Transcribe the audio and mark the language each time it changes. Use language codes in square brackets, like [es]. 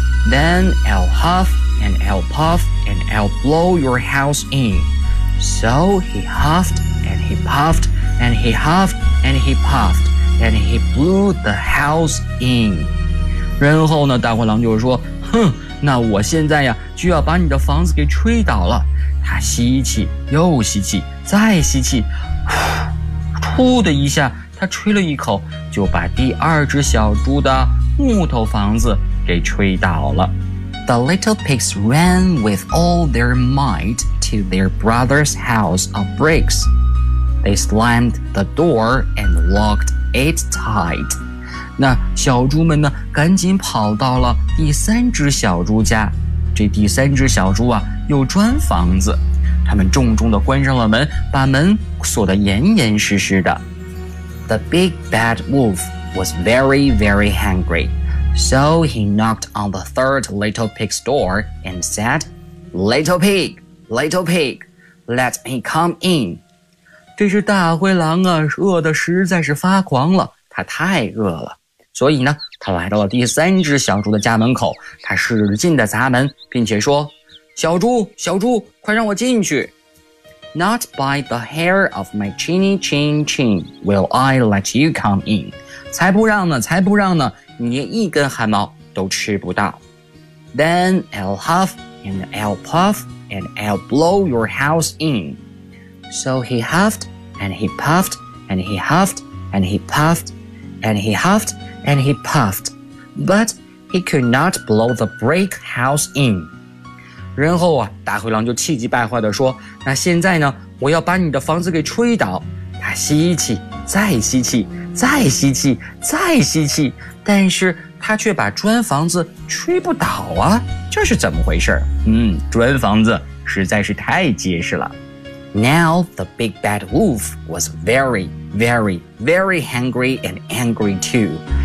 [en] Then I'll huff. And I'll puff and I'll blow your house in. So he huffed and he puffed and he huffed and he puffed and he blew the house in. [zh] 然后呢，大灰狼就说，哼，那我现在呀，就要把你的房子给吹倒了。他吸气，又吸气，再吸气，呼的一下，他吹了一口，就把第二只小猪的木头房子给吹倒了。 [en] The little pigs ran with all their might to their brother's house of bricks. They slammed the door and locked it tight. [zh] 那小猪们呢，赶紧跑到了第三只小猪家。这第三只小猪啊，有砖房子。他们重重地关上了门，把门锁得严严实实的。 [en] The big bad wolf was very, very hungry. So he knocked on the third little pig's door and said, Little pig, let me come in. [zh] 这只大灰狼啊，饿得实在是发狂了，他太饿了。所以呢，他来到了第三只小猪的家门口，他使劲地砸门，并且说，小猪，小猪，快让我进去。 [en] Not by the hair of my chinny chin chin will I let you come in. [zh] 才不让呢，才不让呢，你连一根汗毛都吃不到。 [en] Then I'll huff and I'll puff and I'll blow your house in. So he huffed and he puffed and he huffed and he puffed and he huffed and he puffed. But he could not blow the brick house in. [zh] 然后啊，大灰狼就气急败坏地说，那现在呢，我要把你的房子给吹倒。他吸气，再吸气，再吸气，再吸气，但是他却把砖房子吹不倒啊，这是怎么回事？砖房子实在是太结实了。 [en] Now the big bad wolf was very, very, very hungry and angry too.